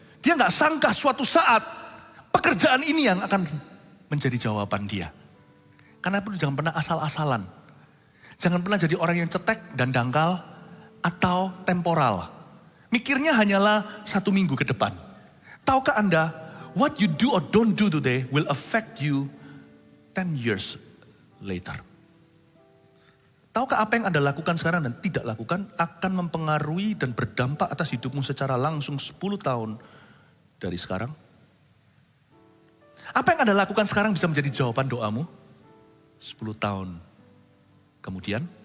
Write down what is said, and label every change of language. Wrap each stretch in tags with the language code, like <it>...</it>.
<id>Dia gak sangka suatu saat pekerjaan ini yang akan menjadi jawaban dia. Karena itu jangan pernah asal-asalan. Jangan pernah jadi orang yang cetek dan dangkal atau temporal. Mikirnya hanyalah 1 minggu ke depan. Tahukah Anda,</id> <en>what you do or don't do today will affect you 10 years later.</en> <id>Tahukah apa yang Anda lakukan sekarang dan tidak lakukan akan mempengaruhi dan berdampak atas hidupmu secara langsung 10 tahun dari sekarang? Apa yang Anda lakukan sekarang bisa menjadi jawaban doamu 10 tahun kemudian.</id>